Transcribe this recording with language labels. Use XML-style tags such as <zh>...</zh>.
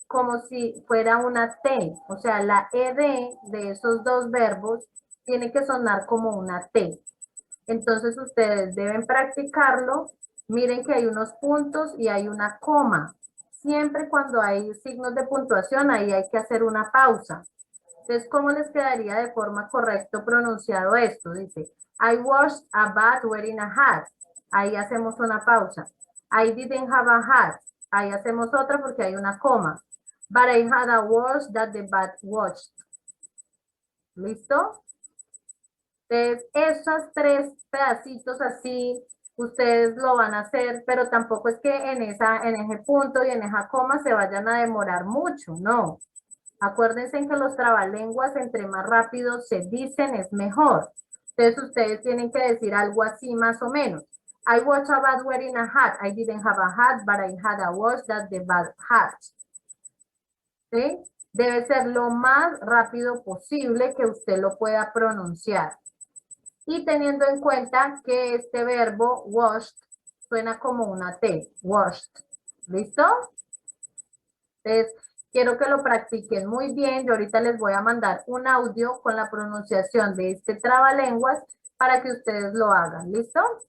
<es>Como si fuera una T. O sea, la ed de esos dos verbos tiene que sonar como una T. Entonces, ustedes deben practicarlo. Miren que hay unos puntos y hay una coma. Siempre cuando hay signos de puntuación, ahí hay que hacer una pausa. Entonces, ¿cómo les quedaría de forma correcta pronunciado esto?</es> <en>Dice, I watched a bat wearing a hat.</en> <es>Ahí hacemos una pausa.</es> <en>I didn't have a hat.</en> <es>Ahí hacemos otra porque hay una coma.</es> <en>But I had a watch that the bat watched.</en> <es>¿Listo? Entonces, esos 3 pedacitos así, ustedes lo van a hacer, pero tampoco es que en ese punto y en esa coma se vayan a demorar mucho, no. Acuérdense que los trabalenguas, entre más rápido se dicen, es mejor. Entonces, ustedes tienen que decir algo así más o menos.</es> <en>I was about wearing a hat. I didn't have a hat, but I had a watch that's the bad hat.</en> <es>¿Sí? Debe ser lo más rápido posible que usted lo pueda pronunciar. Y teniendo en cuenta que este verbo washed suena como una T, washed. ¿Listo? Entonces, quiero que lo practiquen muy bien. Yo ahorita les voy a mandar un audio con la pronunciación de este trabalenguas para que ustedes lo hagan. ¿Listo?</es>